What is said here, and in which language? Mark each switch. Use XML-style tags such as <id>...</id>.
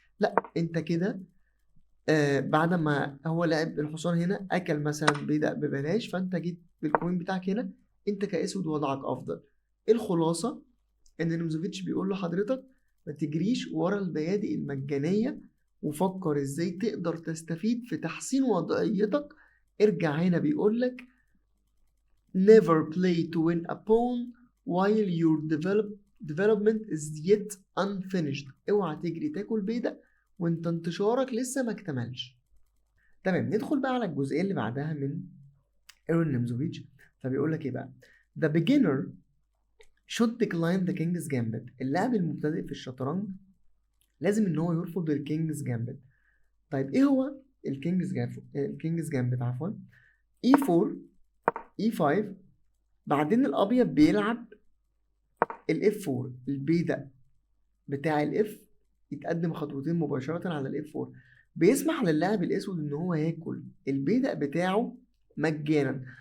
<ar>لا انت كده بعد ما هو لعب الحصان هنا اكل مثلا بدء ببلاش، فانت جيت بالكوين بتاعك هنا، انت كاسود وضعك افضل. الخلاصه ان نيمزوفيتش بيقول له حضرتك ما تجريش ورا البيادق المجانيه، وفكر ازاي تقدر تستفيد في تحسين وضعيتك. ارجع هنا بيقول لك</ar> <en>never play to win a pawn while your development is yet unfinished.</en> <ar>اوعى تجري تاكل بيضة وانت انتشارك لسه ما اكتملش. تمام، ندخل بقى على الجزئيه اللي بعدها من ايرون نيمزوفيتش. فبيقول لك ايه بقى؟</ar> <en>the beginner should decline the king's gambit.</en> <ar>اللاعب المبتدئ في الشطرنج لازم ان هو يرفض الكينجز جامبت. طيب ايه هو الكينجز جامبت عفوا؟ E4 E5، بعدين الابيض بيلعب الاف 4، البيدق بتاع الاف يتقدم خطوتين مباشره على الاف 4، بيسمح للاعب الاسود ان هو ياكل البيدق بتاعه مجانا.</ar>